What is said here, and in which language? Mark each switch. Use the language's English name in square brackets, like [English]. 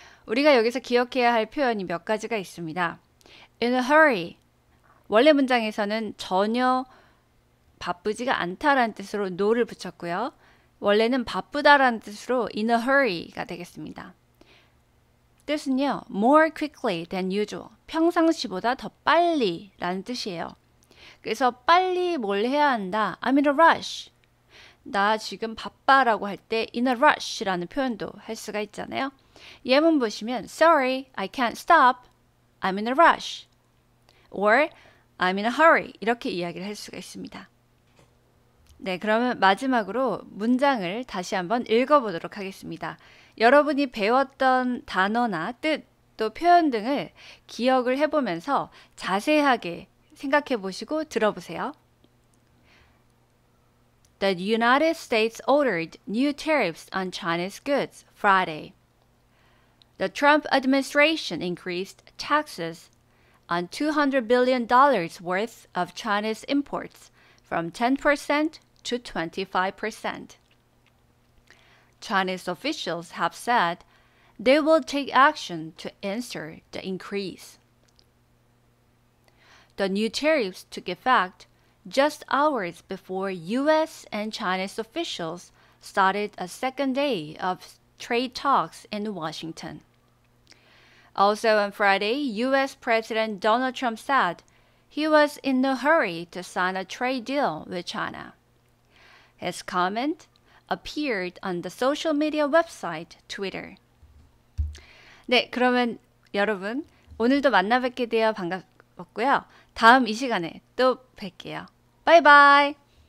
[Korean] 우리가 여기서 기억해야 할 표현이 몇 가지가 있습니다. [English] In a hurry. [Korean] 원래 문장에서는 전혀 바쁘지가 않다라는 뜻으로 no를 붙였고요. 원래는 바쁘다라는 뜻으로 in a hurry가 되겠습니다. 뜻은요, [English] more quickly than usual. [Korean] 평상시보다 더 빨리 라는 뜻이에요. 그래서 빨리 뭘 해야 한다. [English] I'm in a rush. [Korean] 나 지금 바빠라고 할 때 in a rush라는 표현도 할 수가 있잖아요. 예문 보시면 [English] Sorry, I can't stop. I'm in a rush. Or I'm in a hurry. [Korean] 이렇게 이야기를 할 수가 있습니다. 네, 그러면 마지막으로 문장을 다시 한번 읽어보도록 하겠습니다. 여러분이 배웠던 단어나 뜻, 또 표현 등을 기억을 해보면서 자세하게 생각해 보시고 들어보세요. [English] The United States ordered new tariffs on Chinese goods Friday. The Trump administration increased taxes on $200 billion worth of Chinese imports from 10% to 25%. Chinese officials have said they will take action to answer the increase. The new tariffs took effect just hours before U.S. and Chinese officials started a second day of trade talks in Washington. Also on Friday, U.S. President Donald Trump said he was in no hurry to sign a trade deal with China. His comment appeared on the social media website Twitter. [Korean] 네, 그러면 여러분 오늘도 만나 뵙게 되어 반갑고요. 다음 이 시간에 또 뵐게요. 바이바이.